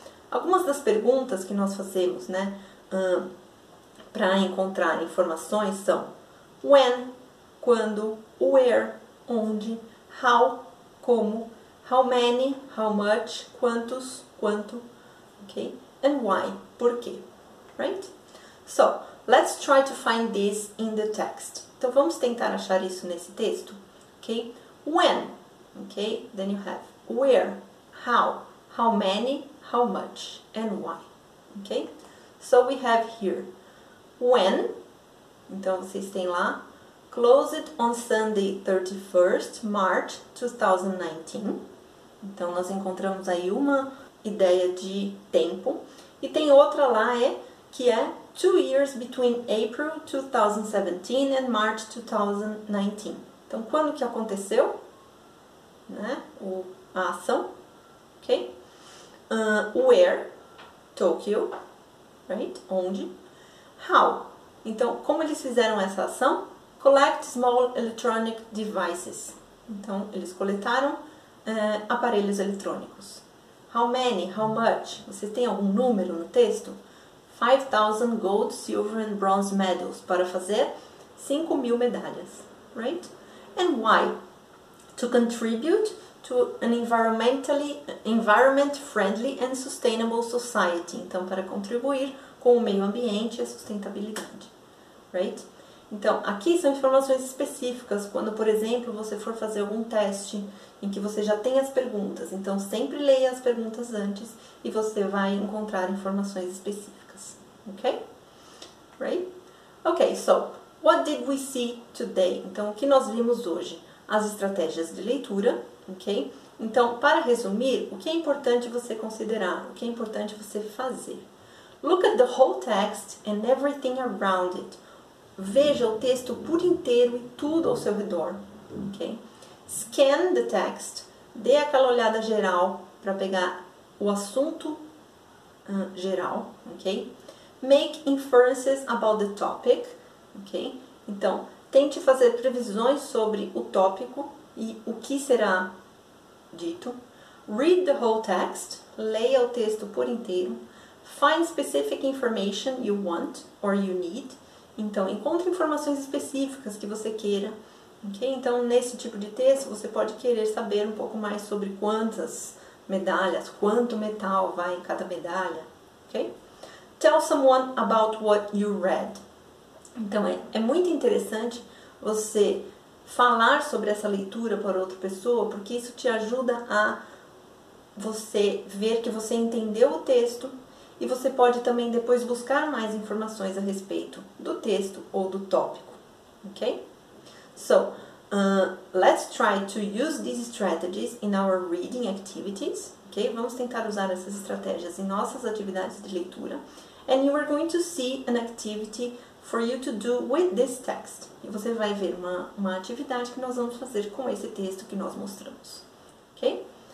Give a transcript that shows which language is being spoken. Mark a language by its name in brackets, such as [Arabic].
[Portuguese] Algumas das perguntas que nós fazemos, né, para encontrar informações são when, quando, where, onde, how, como, [English] how many, how much, [Portuguese] quantos, quanto, ok? [English] And why, [Portuguese] por quê, [English] right? So, let's try to find this in the text. [Portuguese] Então, vamos tentar achar isso nesse texto, ok? [English] When, ok? Then you have where, how many, how much, and why, ok? So, we have here when, [Portuguese] então vocês têm lá, [English] closed on Sunday 31st March 2019. [Portuguese] Então, nós encontramos aí uma ideia de tempo. E tem outra lá, que é [English] 2 years between April 2017 and March 2019. [Portuguese] Então, quando que aconteceu, né, a ação, ok? [English] Where, Tokyo, right? [Portuguese] Onde? [English] How? [Portuguese] Então, como eles fizeram essa ação? [English] Collect small electronic devices. [Portuguese] Então, eles coletaram aparelhos eletrônicos. [English] How many? How much? [Portuguese] Você tem algum número no texto? [English] 5,000 gold, silver and bronze medals. [Portuguese] Para fazer 5.000 medalhas. [English] Right? And why? To contribute to an environment-friendly and sustainable society. [Portuguese] Então, para contribuir com o meio ambiente e a sustentabilidade. Right? Então, aqui são informações específicas, quando, por exemplo, você for fazer algum teste em que você já tem as perguntas. Então, sempre leia as perguntas antes e você vai encontrar informações específicas. Ok? Right? [English] Ok, so, what did we see today? [Portuguese] Então, o que nós vimos hoje? As estratégias de leitura, ok? Então, para resumir, o que é importante você considerar? O que é importante você fazer? [English] Look at the whole text and everything around it. [Portuguese] Veja o texto por inteiro e tudo ao seu redor, ok? [English] Scan the text, [Portuguese] dê aquela olhada geral para pegar o assunto geral, ok? [English] Make inferences about the topic, ok? [Portuguese] Então, tente fazer previsões sobre o tópico e o que será dito. [English] Read the whole text, [Portuguese] leia o texto por inteiro. [English] Find specific information you want or you need. [Portuguese] Então, encontre informações específicas que você queira, ok? Então, nesse tipo de texto, você pode querer saber um pouco mais sobre quantas medalhas, quanto metal vai em cada medalha, ok? [English] Tell someone about what you read. [Portuguese] Então, é muito interessante você falar sobre essa leitura para outra pessoa, porque isso te ajuda a você ver que você entendeu o texto. E você pode também depois buscar mais informações a respeito do texto ou do tópico, ok? [English] So, let's try to use these strategies in our reading activities, ok? [Portuguese] Vamos tentar usar essas estratégias em nossas atividades de leitura. [English] And you are going to see an activity for you to do with this text. [Portuguese] E você vai ver uma atividade que nós vamos fazer com esse texto que nós mostramos, ok?